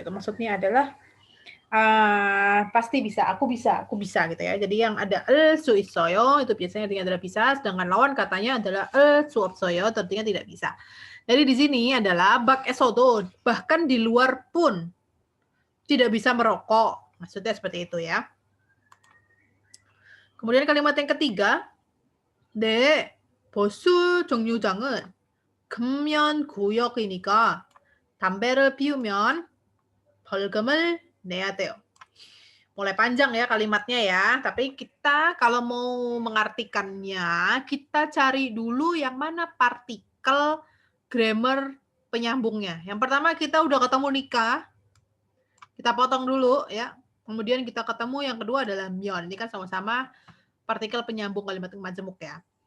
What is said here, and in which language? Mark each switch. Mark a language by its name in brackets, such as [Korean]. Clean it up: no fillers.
[Indonesian] Itu maksudnya adalah pasti bisa, aku bisa gitu ya. Jadi yang ada 수 있어요 itu biasanya artinya adalah bisa, sedangkan lawan katanya adalah 수 없어요, artinya tidak bisa. Jadi di sini adalah [Korean] 밖에서도 [Indonesian] bahkan di luar pun tidak bisa merokok. Maksudnya seperti itu ya. Kemudian kalimat yang ketiga, [Korean] 네, 보수 정류장은 금연 구역이니까 담배를 피우면 벌금을 내야 돼요. [Indonesian] Mulai panjang ya kalimatnya ya, tapi kita kalau mau mengartikannya, kita cari dulu yang mana partikel grammar penyambungnya. Yang pertama kita udah ketemu nikah, kita potong dulu ya. Kemudian kita ketemu yang kedua adalah myon. Ini kan sama-sama partikel penyambung kalimat majemuk ya.